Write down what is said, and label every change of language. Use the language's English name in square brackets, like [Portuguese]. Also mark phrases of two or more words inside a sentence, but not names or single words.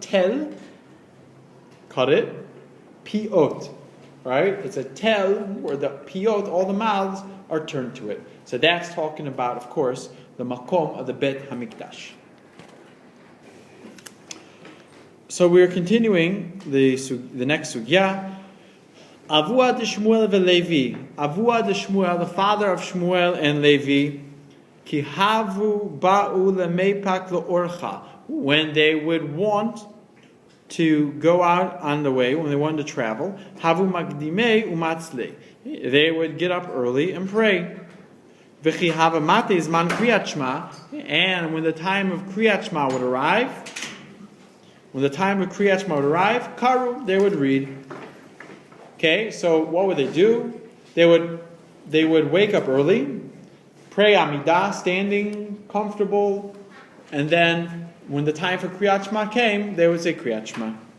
[English] Tel, cut it, piyot, right? It's a tel where the piyot, all the mouths, are turned to it. So that's talking about, of course, the makom of the Beit HaMikdash. So we are continuing the next sugya. [Aramaic] אבוה דשמואל ולוי אבוה דשמואל, [English] the father of Shmuel and Levi. [Aramaic] כי הוו בעו למיפק לאורחא. [English] When they would want to go out on the way, when they wanted to travel, [Aramaic] הוו מקדמי ומצלו. [English] They would get up early and pray. [Aramaic] וכי הוה מטי זמן קריאת שמע. [English] And when the time of [Hebrew] קריאת שמע [English] would arrive, karu, they would read. Okay, so what would they do? They would wake up early, pray Amidah, standing, comfortable, and then when the time for [Hebrew] קריאת שמע [English] came, they would say [Hebrew] קריאת שמע.